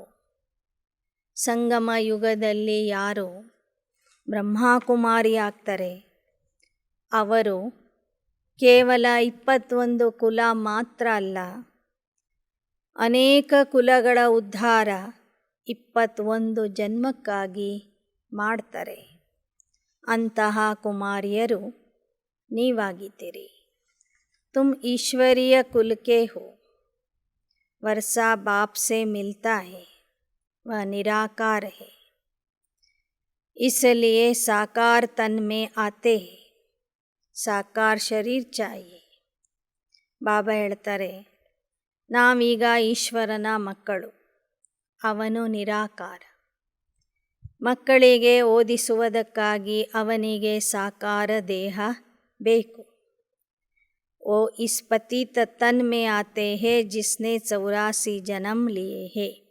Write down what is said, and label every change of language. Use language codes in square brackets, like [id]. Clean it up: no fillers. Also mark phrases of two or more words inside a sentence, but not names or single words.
[kn] ಸಂಗಮ ಯುಗದಲ್ಲಿ ಯಾರು ಬ್ರಹ್ಮಕುಮಾರಿ ಆಗ್ತಾರೆ, ಅವರು ಕೇವಲ 21 ಕುಲ ಮಾತ್ರ ಅಲ್ಲ, ಅನೇಕ ಕುಲಗಳ ಉದ್ಧಾರ 21 ಜನ್ಮಕ್ಕಾಗಿ ಮಾಡ್ತಾರೆ. ಅಂತಹ ಕುಮಾರಿಯರು ನೀವಾಗಿದ್ದೀರಿ. [hi] तुम ईश्वरीय कुल के हो. वर्षा बाप से मिलता है, वह निराकार है, इसलिए साकार तन में आते हैं. साकार शरीर चाहिए. [kn] ಬಾಬಾ ಹೇಳ್ತಾರೆ, ನಾವೀಗ ಈಶ್ವರನ ಮಕ್ಕಳು, ಅವನು ನಿರಾಕಾರ. ಮಕ್ಕಳಿಗೆ ಓದಿಸುವುದಕ್ಕಾಗಿ ಅವನಿಗೆ ಸಾಕಾರ ದೇಹ ಬೇಕು. [hi] ओ इस पतित तन में आते हैं जिसने 84 जन्म लिए हैं.